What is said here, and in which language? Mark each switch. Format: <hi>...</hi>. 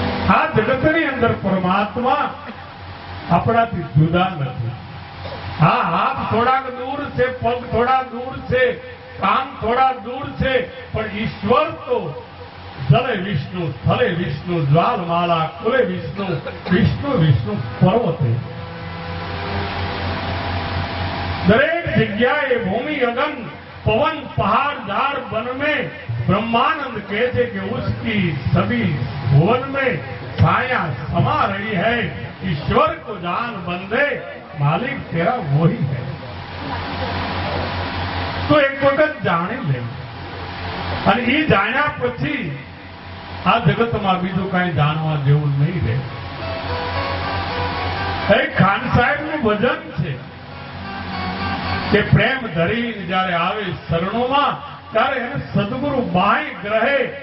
<gu>આ જગતની અંદર પરમાત્મા આપણાથી જુદા નથી. હા, હાથ થોડાક દૂર છે, પગ થોડા દૂર છે, કાન થોડા દૂર છે, પણ ઈશ્વર તો</gu> <sa>જલે વિષ્ણુ, સ્થલે વિષ્ણુ, જ્વાલમાલા કુલે વિષ્ણુ, વિષ્ણુ વિષ્ણુ પર્વતે.</sa> <gu>દરેક જગ્યાએ ભૂમિ અગન</gu> <hi>પवन पहाड़ झाड़ वन में ब्रह्मानंद कहते कि उसकी सभी भुवन में छाया समा रही है. ईश्वर को जान बंदे, मालिक तेरा वही है.</hi> <gu>તો એક વખત જાણી લે, અને એ જાણ્યા પછી આ જગતમાં બીજું કાંઈ જાણવા જેવું નહીં રહે. એક ખાન સાહેબનું ભજન છે કે પ્રેમ ધરીને જ્યારે આવે શરણોમાં ત્યારે એને સદગુરુ બાઈ ગ્રહે.</gu>